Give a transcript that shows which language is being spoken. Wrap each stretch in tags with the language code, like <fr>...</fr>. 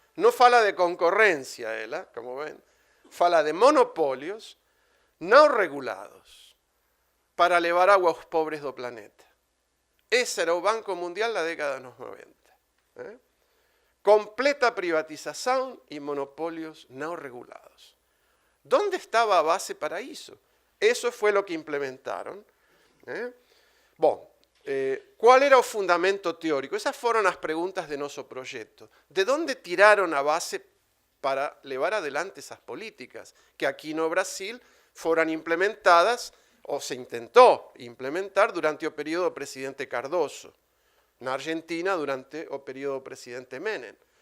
<pt>Não fala de concorrência, ela, como ven, fala de monopólios não regulados para levar água aos pobres do planeta. Esse era o Banco Mundial da década dos 90. Completa privatização e monopólios não regulados.</pt> <es>¿Dónde estava a base para isso? Eso fue lo que implementaron. Bom, ¿cuál era o fundamento teórico?</es> <pt>Esas foram as perguntas de nosso projeto.</pt> <es>¿De dónde tiraron a base</es> <pt>para levar adelante esas políticas que aquí no Brasil foram implementadas o se intentou implementar durante o período do presidente Cardoso, na Argentina durante o período do presidente Menem?</pt>